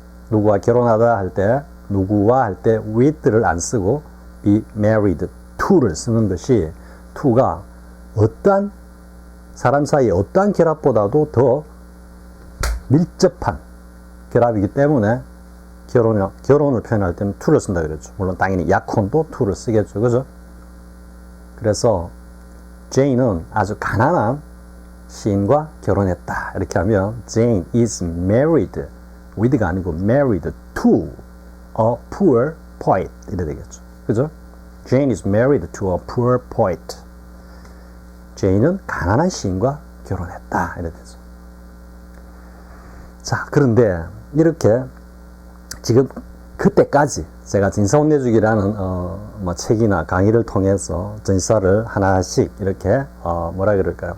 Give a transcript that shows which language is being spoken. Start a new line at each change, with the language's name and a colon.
Korean: 누구와 결혼하다 할 때, 누구와 할 때 with를 안 쓰고 be married to를 쓰는 것이 to가 어떠한 사람 사이의 어떠한 결합보다도 더 밀접한 결합이기 때문에 결혼을 표현할 때는 to를 쓴다 그랬죠. 물론 당연히 약혼도 to를 쓰겠죠. 그죠? 그래서 Jane은 아주 가난한 시인과 결혼했다. 이렇게 하면
English: Jane is married with가 아니고 married to a poor poet
Korean: 이래 되겠죠. 그죠?
English: Jane is married to a poor poet.
Korean: Jane은 가난한 시인과 결혼했다. 이래 되죠. 자, 그런데 이렇게 지금 그때까지 제가 진사혼내주기라는 뭐 책이나 강의를 통해서 전치사를 하나씩 이렇게 뭐라 그럴까요?